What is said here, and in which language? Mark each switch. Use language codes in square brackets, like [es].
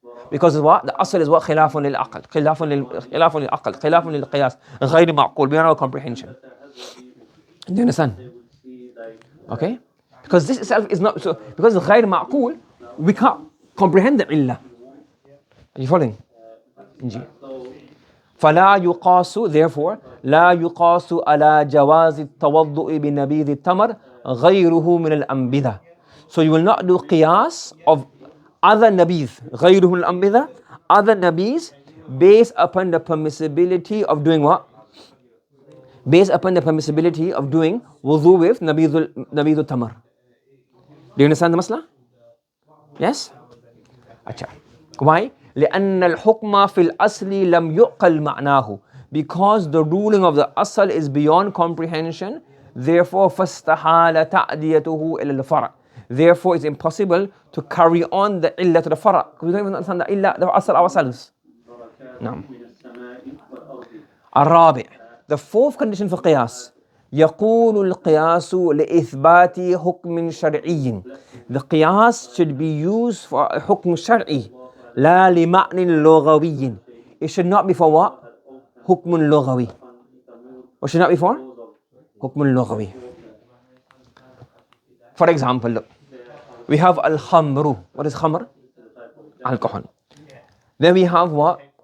[en] Because of what? The asl is what? Khilafun lil-aql, khilafun lil-aql, khilafun lil-qiyas, ghayr ma'qul, beyond our comprehension. Do you understand? Okay? Because this itself is not, so because it's ghayr ma'qul, we can't comprehend the illah. Are you following? [ar] فلا يقاس, therefore لا يقاس على جواز التوضؤ بنبيذ التمر غيره من الأنبذة. [en] So you will not do qiyas of other nabidh, [ar] غيره من الأنبذة, [en] other nabidhs based upon the permissibility of doing what? Based upon the permissibility of doing wudu with nabidul tamar. Do you understand the masla? Yes? Acha. Why? [ar] لأن الحكم في الأصل لم يعقل معناه. [en] Because the ruling of the asl is beyond comprehension, therefore [ar] فاستحال تعديته إلى الفرع. [en] Therefore it's impossible to carry on the illah to the fara. Because we don't even understand the illah, the asl ourselves. No. [ar] الرابع, [en] the fourth condition for qiyas, [ar] يكون القياس لإثبات حكم شرعي. [en] The qiyas should be used for a [ar] حكم شرعي. لا لمعنى لغوي. [en] It should not be for what? [ar] حكم لغوي. [en] What should not be for? حكم لغوي. For example, look. We have al-khamru. What is khamr? Alcohol. Then we have what?